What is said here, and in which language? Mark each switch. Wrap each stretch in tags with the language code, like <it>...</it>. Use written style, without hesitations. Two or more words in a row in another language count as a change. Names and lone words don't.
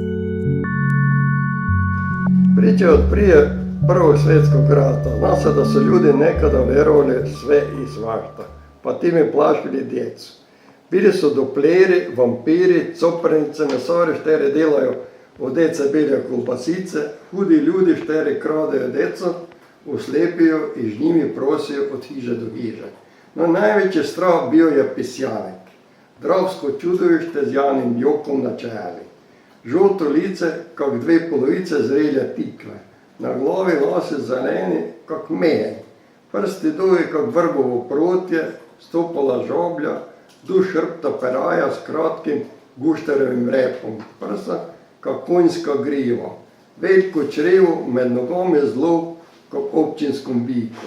<hr>Priča od prije Prvog svjetskog rata. Zna se da su ljudi nekada vjerovali sve i svašta, pa time plašili djecu. Bili su dupleri, vampiri, coprnice, mesari štere delaju od deca bilja kolbasice, hudi ljudi štere kradeju deco, uslepiju i z njimi prosijo od hiže do hiže. No najveći strah bio je Pisjanek, dravsko čudovište z Janim Jokom na čeli. Žolto lice, kak dve polovice zrelje tikve, na glavi lase zeleni, kak mejen, prsti dolje kak vrbovo protje, stopala žoblja, duž hrbta peraja s kratkim gušterevim repom, prsa kak konjska griva, veliko črevo med nogami zlo kak občinskom biku.</hr>